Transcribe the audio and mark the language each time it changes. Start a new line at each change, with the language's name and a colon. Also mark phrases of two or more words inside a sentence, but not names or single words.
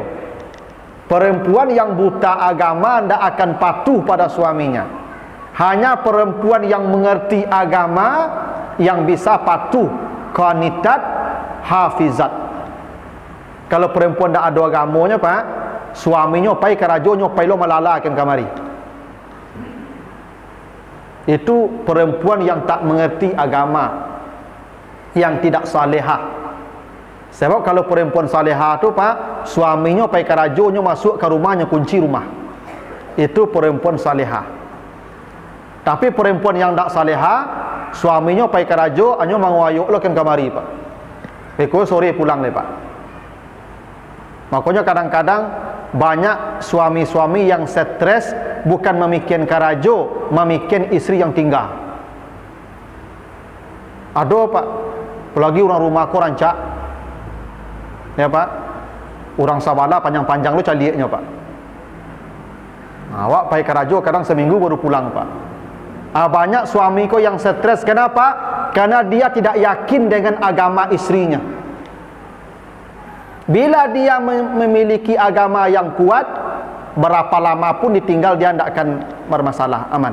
Indonesian: Perempuan yang buta agama tidak akan patuh pada suaminya. Hanya perempuan yang mengerti agama yang bisa patuh,
Arabic: qanitat, hafizat.
Indonesian: Kalau perempuan tidak ada agamanya pak,
Minangkabau: suaminya pai karajo pai lo malala ken kamari.
Indonesian: Itu perempuan yang tak mengerti agama, yang tidak salehah. Sebab kalau perempuan salehah tu Pak, suaminya
Minangkabau: pai karajo
Indonesian: masuk ke rumahnya, kunci rumah. Itu perempuan salehah. Tapi perempuan yang tak salehah, suaminya
Minangkabau: pai karajo anyo mangwayuk lo ken kamari Pak. Beko sore pulang le Pak.
Indonesian: Makanya kadang-kadang banyak suami-suami yang stres bukan memikirkan karajo, memikirkan istri yang tinggal. Aduh Pak, apalagi orang rumahku rancak,
Minangkabau: ya Pak, orang sabala panjang-panjang lu calieknya Pak. Awak pai karajo kadang seminggu baru pulang Pak.
Indonesian: Banyak suamiku yang stres. Kenapa? Karena dia tidak yakin dengan agama istrinya. Bila dia memiliki agama yang kuat, berapa lama pun ditinggal dia tidak akan bermasalah, aman.